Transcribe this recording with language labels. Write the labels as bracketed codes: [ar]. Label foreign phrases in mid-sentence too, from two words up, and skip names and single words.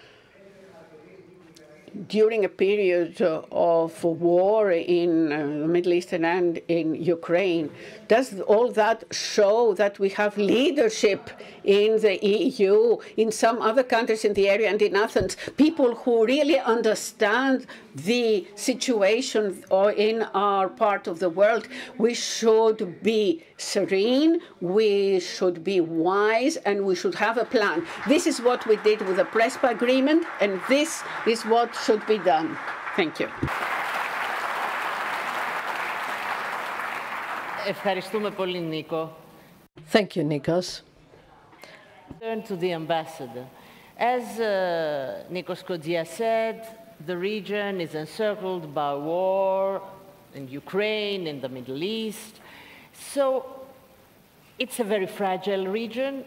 [en] during a period of war in the Middle East and in Ukraine, does all that show that we have leadership in the EU, in some other countries in the area and in Athens, people who really understand the situation or in our part of the world? We should be serene, we should be wise, and we should have a plan. This is what we did with the Prespa agreement, and this is what should be done. Thank you. [el] Ευχαριστούμε πολύ, Νίκο. [en] Thank you, Nikos. Turn to the ambassador. As Nikos Kodia said, the region is encircled by war in Ukraine, in the Middle East. So it's a very fragile region.